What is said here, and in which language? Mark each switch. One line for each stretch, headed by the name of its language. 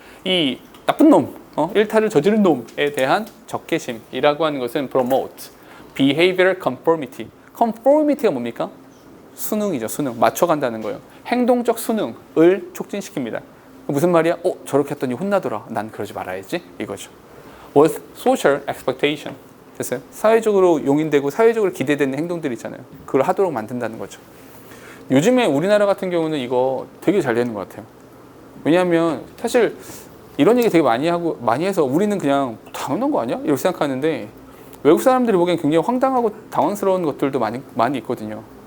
Korean: 이 나쁜 놈, 일탈을 저지른 놈에 대한 적개심이라고 하는 것은
English: promote behavioral conformity.
Korean: conformity가 뭡니까? 순응이죠. 순응. 맞춰간다는 거예요. 행동적 순응을 촉진시킵니다. 무슨 말이야? 저렇게 했더니 혼나더라. 난 그러지 말아야지. 이거죠.
English: with social expectation.
Korean: 됐어요? 사회적으로 용인되고 사회적으로 기대되는 행동들이 있잖아요. 그걸 하도록 만든다는 거죠. 요즘에 우리나라 같은 경우는 이거 되게 잘 되는 것 같아요. 왜냐하면 사실 이런 얘기 되게 많이 해서 우리는 그냥 당연한 거 아니야? 이렇게 생각하는데 외국 사람들이 보기엔 굉장히 황당하고 당황스러운 것들도 많이 있거든요.